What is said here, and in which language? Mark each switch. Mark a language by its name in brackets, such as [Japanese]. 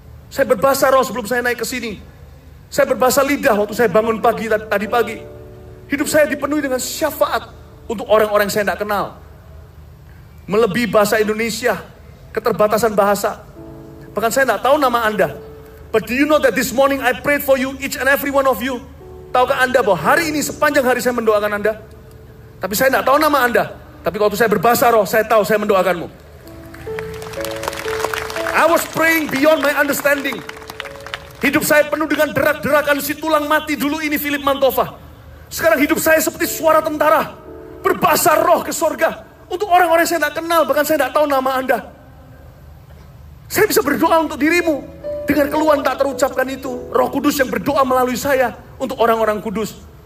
[Indonesian] Saya berbahasa roh sebelum saya naik ke sini. Saya berbahasa lidah waktu saya bangun pagi tadi pagi. Hidup saya dipenuhi dengan syafaat untuk orang-orang yang saya tidak kenal. Melebihi bahasa Indonesia, keterbatasan bahasa. Bahkan saya tidak tahu nama Anda. [English] But do you know that this morning I prayed for you, each and every one of you. [Indonesian] Tahukah Anda bahwa hari ini sepanjang hari saya mendoakan Anda? Tapi saya tidak tahu nama Anda. Tapi waktu saya berbahasa roh, saya tahu saya mendoakanmu. [English] I was praying beyond my understanding. [Indonesian] Hidup saya penuh dengan derak-derakan si tulang mati dulu ini Philip Mantova. Sekarang hidup saya seperti suara tentara. Berbahasa roh ke sorga. Untuk orang-orang yang saya tidak kenal, bahkan saya tidak tahu nama Anda. Saya bisa berdoa untuk dirimu. Dengan keluhan tak terucapkan itu. Roh Kudus yang berdoa melalui saya. Untuk orang-orang kudus.